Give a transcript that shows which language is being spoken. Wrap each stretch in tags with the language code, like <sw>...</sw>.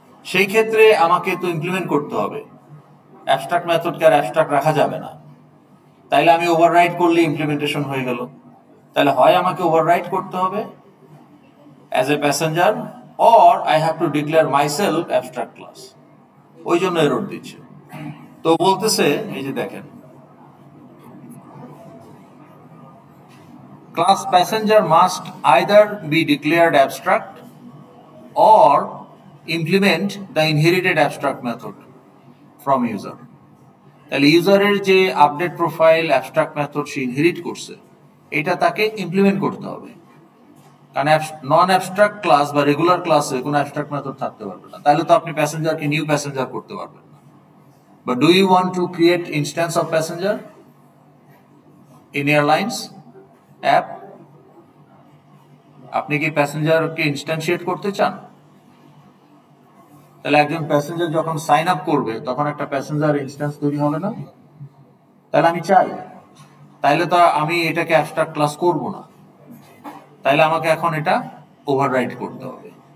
<bn>সেই ক্ষেত্রে আমাকে তো ইমপ্লিমেন্ট করতে হবে, অ্যাবস্ট্রাক্ট মেথডকে আর অ্যাবস্ট্রাক্ট রাখা যাবে না। তাইলে আমি ওভাররাইড করলে ইমপ্লিমেন্টেশন হয়ে গেল। তাহলে হয় আমাকে ওভাররাইড করতে হবে as a passenger,</bn> <en>Or I have to declare myself abstract class.</en> <bn>ওই জন্য এরর দিচ্ছে। তো বলতেছে, এই যে দেখেন,</bn> <en>class passenger must either be declared abstract or implement the inherited abstract method from user.</en> <bn>তাহলে ইউজারের যে আপডেট প্রোফাইল অ্যাবস্ট্রাক্ট মেথড সে ইনহেরিট করছে, এটা তাকে ইমপ্লিমেন্ট করতে হবে। কারণ নন অ্যাবস্ট্রাক্ট ক্লাস বা রেগুলার ক্লাসে কোনো অ্যাবস্ট্রাক্ট মেথড থাকতে পারবে না, তাহলে তো আপনি প্যাসেঞ্জারকে নিউ প্যাসেঞ্জার করতে পারবেন না।</bn> <en>But do you want to create instance of passenger in airlines app?</en> <bn>আপনি কি প্যাসেঞ্জারকে ইনস্ট্যান্সিয়েট করতে চান? তাহলে একজন প্যাসেঞ্জার যখন সাইন আপ করবে তখন একটা প্যাসেঞ্জার ইনস্ট্যান্স তৈরি হবে না? তাহলে আমি চাই, তাইলে তো আমি এটাকে অ্যাবস্ট্রাক্ট ক্লাস করব না, তাইলে আমাকে এখন এটা ওভাররাইড করতে হবে।</bn>